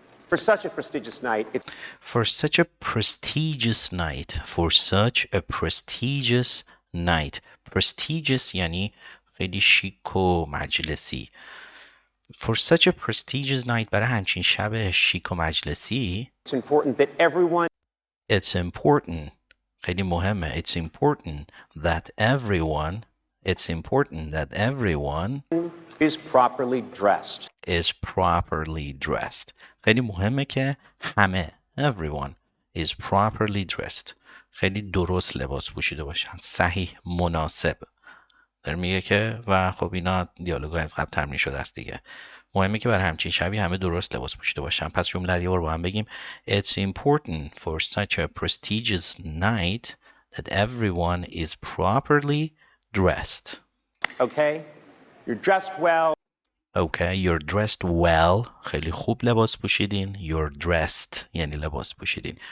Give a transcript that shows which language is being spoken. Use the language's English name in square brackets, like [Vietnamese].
[English] For such a prestigious night, For such a prestigious night. For such a prestigious night. [Persian] Prestigious یعنی خیلی شیک و مجلسی. [English] For such a prestigious night [Persian] برای همچین شب شیک و مجلسی. [English] it's important that everyone It's important. [Persian] خیلی مهمه. [English] It's important that everyone. It's important that everyone is properly dressed. is properly dressed. [Persian] خیلی مهمه که همه [English] everyone is properly dressed. [Persian] خیلی درست لباس پوشیده باشن، صحیح، مناسب. داره میگه که و خب اینا دیالوگا از قبل تمرین شده است دیگه. مهمه که برای همچین شبی همه درست لباس پوشیده باشن. پس جمله رو یه بار با هم بگیم. [English] It's important for such a prestigious night that everyone is properly dressed. Okay? You're dressed well. Okay, you're dressed well. [Persian] خیلی خوب لباس پوشیدین. [English] You're dressed [Persian] یعنی لباس پوشیدین.